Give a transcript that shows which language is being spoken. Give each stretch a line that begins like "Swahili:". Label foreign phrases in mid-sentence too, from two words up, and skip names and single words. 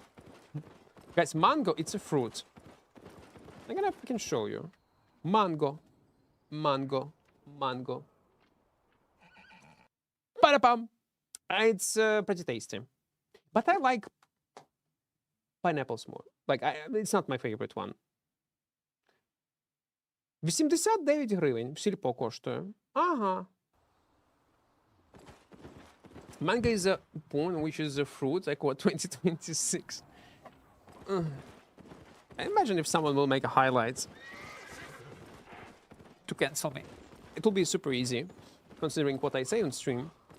English: Guys, mango, it's a fruit. I can show you. Mango. Ba-da-bum. It's pretty tasty. But I like pineapples more. Like, it's not my favorite one.
Ukrainian: 89 гривень в сільпо коштує. Ага.
English: Manga is a porn, which is a fruit, like what, 2026? I imagine if someone will make a highlight to cancel me. It will be super easy, considering what I say on stream.